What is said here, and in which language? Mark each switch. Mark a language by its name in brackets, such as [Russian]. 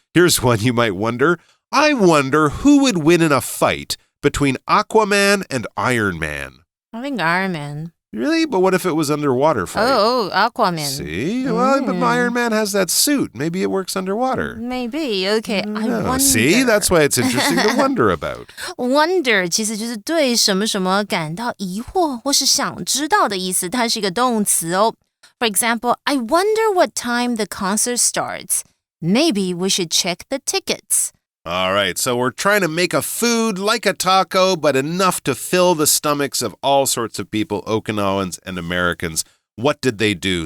[English] Here's one you might wonder. I wonder who would win in a fight between Aquaman and Iron Man. I think Iron Man. Really? But what if it was underwater fight? Oh, Aquaman. See? Well, but Iron Man has that suit. Maybe it works underwater. Maybe. Okay, I wonder. See? That's why it's interesting to wonder about. [Chinese] Wonder 其实就是对什么什么感到疑惑或是想知道的意思，它是一个动词哦。 [English] For example, I wonder what time the concert starts. Maybe we should check the tickets. All right, so we're trying to make a food like a taco, but enough to fill the stomachs of all sorts of people, Okinawans and Americans. What did they do?